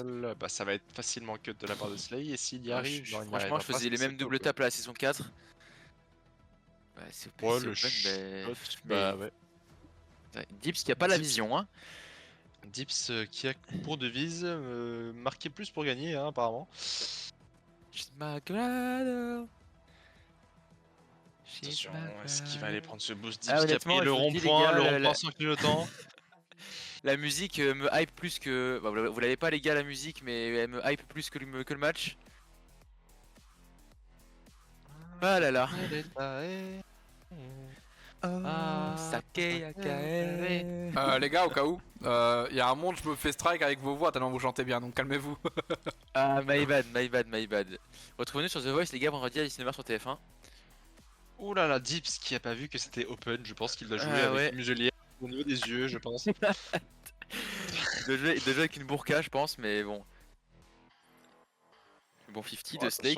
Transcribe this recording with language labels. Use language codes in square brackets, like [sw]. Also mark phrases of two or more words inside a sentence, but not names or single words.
[fr] dribble, bah ça va être facilement cut de la part de Slay et s'il y Ouais, arrive, non, il n'y franchement, arrivera je pas, faisais les c'est mêmes pas double open. taps à la saison 4. Ouais, c'est open, Ouais, c'est le open, shot, mais... bah ouais. Dips qui a pas la Dips. vision, hein. Dips qui a pour devise marquer plus pour gagner, hein, apparemment. [en] She's my girl. She's [fr] Attention, [en] my [fr] est-ce qu'il va aller prendre ce boost Dips Ah, qui a honnêtement, pris le je vous le dis, les rond-point, gars, le la- rond-point la- sans clignotant. La musique me hype plus que... Bah, vous l'avez pas les gars la musique, mais elle me hype plus que que le match. Ah là là. Ah, Sake Yakae. Les gars, au cas où, il y a un monde, je me fais strike avec vos voix tellement vous chantez bien, donc calmez-vous. [en] Ah, my bad, my bad, my bad. [fr] Retrouvez-nous sur The Voice, les gars, vendredi à 19h sur TF1. Ouh là là, Dips qui a pas vu que c'était open, je pense qu'il doit jouer Ah avec ouais. une muselière au niveau des yeux, je pense. De jouer avec une burqa, je pense, mais bon. Bon, 50 de Slay